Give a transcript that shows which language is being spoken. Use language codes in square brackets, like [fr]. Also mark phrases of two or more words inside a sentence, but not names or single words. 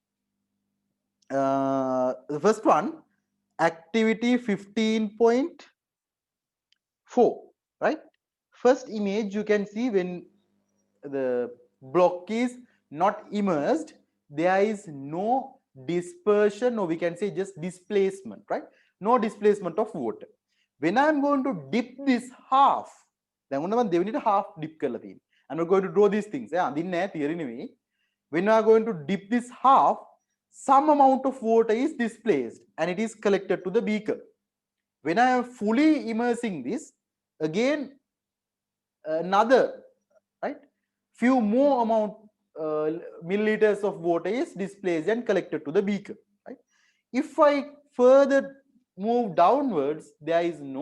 [en] the first one activity 15.4 right first image you can see when the block is not immersed there is no dispersion or we can say just displacement right no displacement of water when I am going to dip this half [si] දැන් ඔන්න මම දෙවෙනිට half dip කරලා තියෙනවා [en] and we're going to draw these things [si] අඳින්නේ නැහැ theory නෙවෙයි [en] when we are going to dip this half some amount of water is displaced and it is collected to the beaker when I am fully immersing this again another right few more amount milliliters of water is displaced and collected to the beaker right if I further move downwards there is no